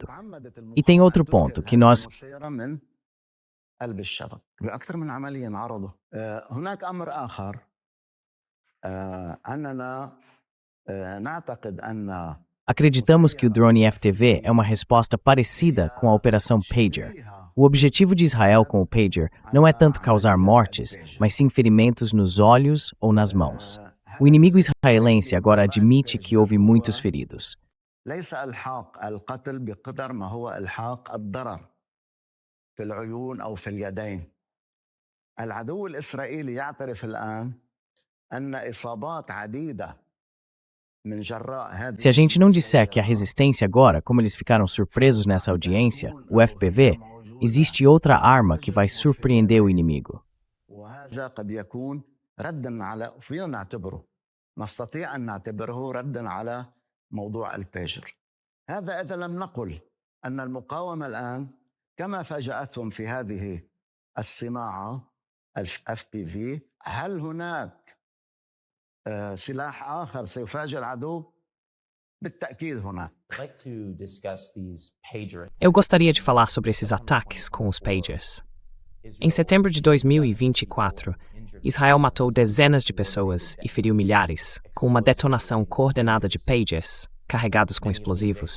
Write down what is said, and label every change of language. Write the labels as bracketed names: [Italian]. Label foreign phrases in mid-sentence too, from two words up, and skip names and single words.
[Portuguese] E tem outro ponto, que nós... Acreditamos que o drone FPV é uma resposta parecida com a Operação Pager. O objetivo de Israel com o Pager não é tanto causar mortes, mas sim ferimentos nos olhos ou nas mãos. O inimigo israelense agora admite que houve muitos feridos. [Arabic] ليس إلحاق القتل بقدر ما هو إلحاق الضرر في العيون أو في اليدين. العدو الإسرائيلي يعترف الآن أن إصابات عديدة. [Portuguese] Se a gente não disser que a resistência agora, como eles ficaram surpresos nessa audiência, o FPV, existe outra arma que vai surpreender o inimigo. [Arabic] موضوع البيجر. هذا إذا لم نقل أن المقاومة الآن كما فاجأتهم في هذه الصناعة FPV هل هناك سلاح آخر سيفاجئ العدو؟ بالتأكيد هناك. [Portuguese] Eu gostaria de falar sobre esses ataques com os pagers. Em setembro de 2024, Israel matou dezenas de pessoas e feriu milhares com uma detonação coordenada de pagers carregados com explosivos.